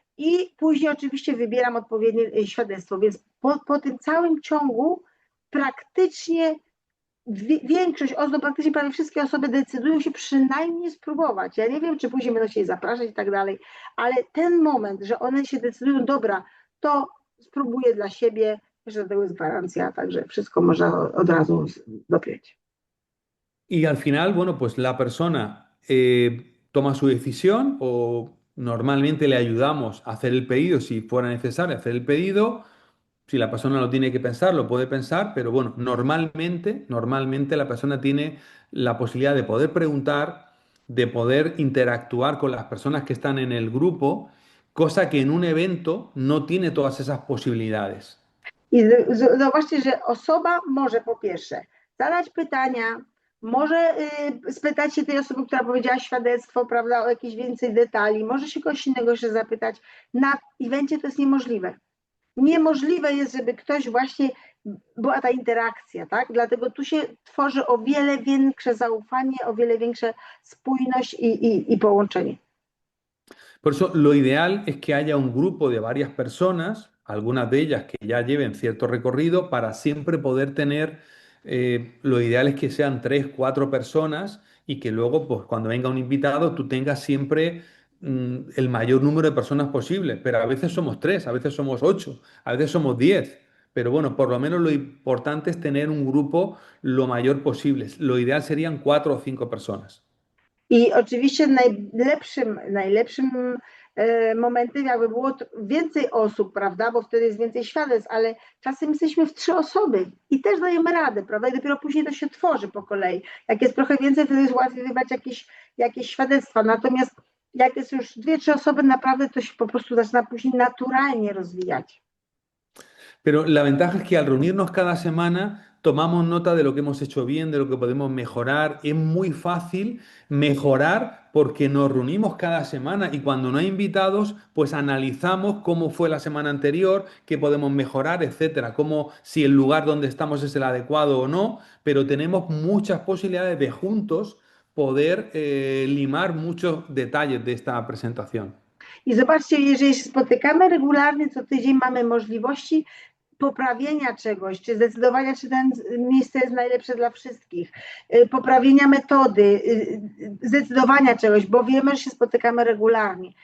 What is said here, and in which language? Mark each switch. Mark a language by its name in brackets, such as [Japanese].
[Polish] I później oczywiście wybieram odpowiednie świadectwo, więc po tym całym ciągu praktycznie większość osób, praktycznie prawie wszystkie osoby decydują się przynajmniej spróbować. Ja nie wiem, czy później będą się zapraszać i tak dalej, ale ten moment, że one się decydują, dobra, to spróbuję dla siebie, że do tego jest gwarancja, także wszystko można od razu dopiąć. [Spanish] Y al final, bueno, pues la persona toma su decisión o normalmente le ayudamos a hacer el pedido si fuera necesario hacer el pedido. Si la persona lo tiene que pensar, lo puede pensar, pero bueno, normalmente la persona tiene la posibilidad de poder preguntar, de poder interactuar con las personas que están en el grupo cosa que en un evento no tiene todas esas posibilidades. [Polish] I zobaczcie, że osoba może po pierwsze zadać pytania, może spytać się tej osoby, która powiedziała świadectwo, prawda, o jakieś więcej detali, może się kogoś innego jeszcze zapytać. Na evencie to jest niemożliwe. Niemożliwe jest, żeby ktoś właśnie, była ta interakcja, tak? Dlatego tu się tworzy o wiele większe zaufanie, o wiele większa spójność i połączenie. [Spanish] Por eso lo ideal es que haya un grupo de varias personas, algunas de ellas que ya lleven cierto recorrido, para siempre poder tener, lo ideal es que sean 3, 4 personas y que luego, pues cuando venga un invitado, tú tengas siempre el mayor número de personas posible. Pero a veces somos 3, a veces somos 8, a veces somos 10. Pero bueno, por lo menos lo importante es tener un grupo lo mayor posible. Lo ideal serían 4 o 5 personas. [Polish] I oczywiście najlepszym momentem jakby było więcej osób, prawda, bo wtedy jest więcej świadectw, ale czasem jesteśmy w 3 osoby i też dajemy radę, prawda, i dopiero później to się tworzy po kolei. Jak jest trochę więcej, wtedy jest łatwiej wybrać jakieś świadectwa, natomiast jak jest już 2-3 osoby, naprawdę to się po prostu zaczyna później naturalnie rozwijać. [Spanish] Pero la ventaja es que al reunirnos cada semana tomamos nota de lo que hemos hecho bien, de lo que podemos mejorar. Es muy fácil mejorar porque nos reunimos cada semana y cuando no hay invitados, pues analizamos cómo fue la semana anterior, qué podemos mejorar, etcétera, como si el lugar donde estamos es el adecuado o no, pero tenemos muchas posibilidades de juntos poder limar muchos detalles de esta presentación. [Polish] I zobaczcie, jeżeli się spotykamy regularnie, co tydzień mamy możliwości poprawienia czegoś, czy zdecydowania, czy ten miejsce jest najlepsze dla wszystkich, poprawienia metody, zdecydowania czegoś, bo wiemy, że się spotykamy regularnie.